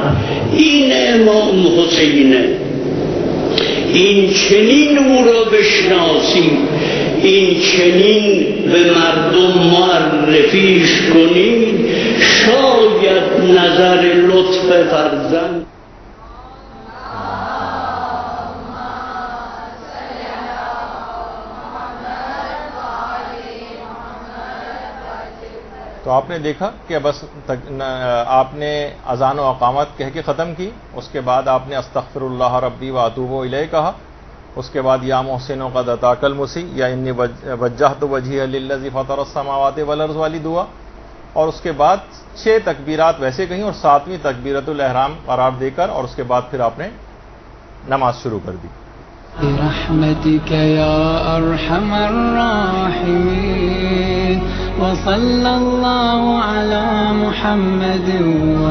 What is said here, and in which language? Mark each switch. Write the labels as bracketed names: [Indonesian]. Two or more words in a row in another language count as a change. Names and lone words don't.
[Persian] این امام حسینه. این چنین او را بشناسیم، این چنین به مردم معرفیش کنید. شاید نظر لطف فرزند. [Urdu] تو آپ نے دیکھا کہ بس آپ نے اذان و اقامت کہہ کے ختم کی، اس کے بعد آپ نے [Arabic] استغفر اللہ ربی و اتوب الیہ [Urdu] کہا، اس کے بعد [Arabic] یا محسن قد اتاک المسی [Urdu] یا [Arabic] انی وجہت وجہی للذی فطر السماوات والارض [Urdu] والی دعا، اور اس کے بعد 6 تکبیرات ویسے کہیں اور 7ویں تکبیرت الاحرام قرار دے کر اور اس کے بعد پھر آپ نے نماز شروع کر دی. [Arabic] برحمتك يا أرحم الراحمين وصلى الله على محمد